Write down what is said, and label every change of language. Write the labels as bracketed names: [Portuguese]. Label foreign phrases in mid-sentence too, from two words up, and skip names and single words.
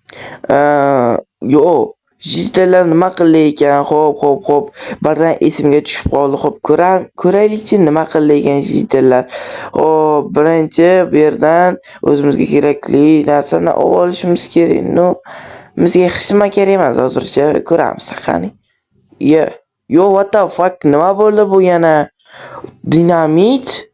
[Uzbek] Jitellar nima qildi ekan? Xo'p. Birdan esimga tushib qoldi. Xo'p, ko'raylikchi nima qildi ekan jitellar. Xo'p, birinchi bu yerdan o'zimizga kerakli narsani olib olishimiz kerak. Bizga hech nima kerak emas hozircha. Ko'ramiz qani. [English] What the fuck? [Uzbek] Nima bo'ldi bu yana? Dinamit?